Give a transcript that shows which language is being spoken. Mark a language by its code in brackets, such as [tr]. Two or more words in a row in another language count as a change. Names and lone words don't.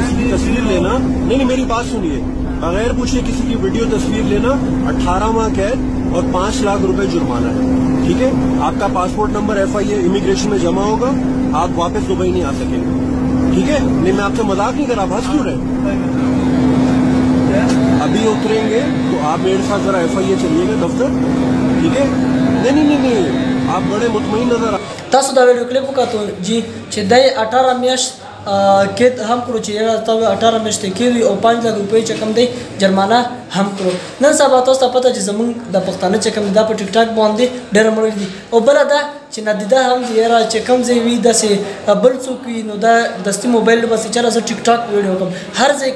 [ur] کسی کی تصویر لینا نہیں میری بات سنیے بغیر پوچھے کسی کی ویڈیو تصویر لینا 18 ماہ قید اور 5 لاکھ روپے جرمانہ ہے ٹھیک ہے آپ کا پاسپورٹ نمبر FIA امیگریشن میں جمع ہوگا آپ واپس دبئی نہیں آ سکیں گے ٹھیک ہے نہیں میں آپ سے مذاق نہیں کر رہا ہنس کیوں رہے ابھی اتریں گے تو آپ میرے ساتھ ذرا FIA چلیے گا دفتر ٹھیک ہے نہیں آپ بڑے مطمئن نظر [ps] تاسو دا ویډیو کلیپ وکړو جی چې دای 18 میاشت کې هم کړو چې یاره تا 18 میاشت کې وي او 5 لک روپۍ چې کم دی جرمانه هم کړو نن سبا تاسو ته پته چې زمونږ د پښتانه چې کم دا په ټیک ټاک باندې ډېر مړ دي او بل دا چې ندیده هم دی یاره چې کم ځای وي داسې بل څوک وي نو دا دستي موبایل بس چېرې زه ټیک ټاک ویډیو کوم هر ځای